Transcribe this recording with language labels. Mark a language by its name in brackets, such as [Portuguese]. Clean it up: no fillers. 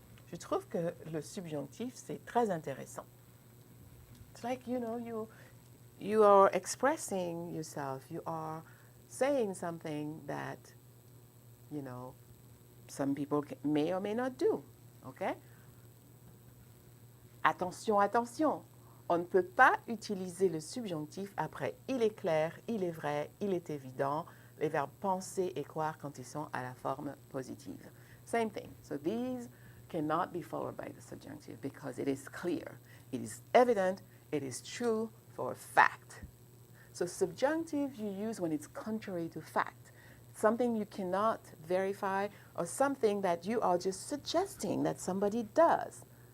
[French] Je trouve que le subjonctif, c'est très intéressant. [English] It's like, you are expressing yourself. You are saying something that, some people may or may not do. OK? [French] Attention, attention. On ne peut pas utiliser le subjonctif après il est clair, il est vrai, il est évident, les verbes penser et croire quand ils sont à la forme positive. [English] Same thing. So these cannot be followed by the subjunctive because it is clear, it is evident, it is true for a fact. So subjunctive you use when it's contrary to fact, something you cannot verify or something that you are just suggesting that somebody does.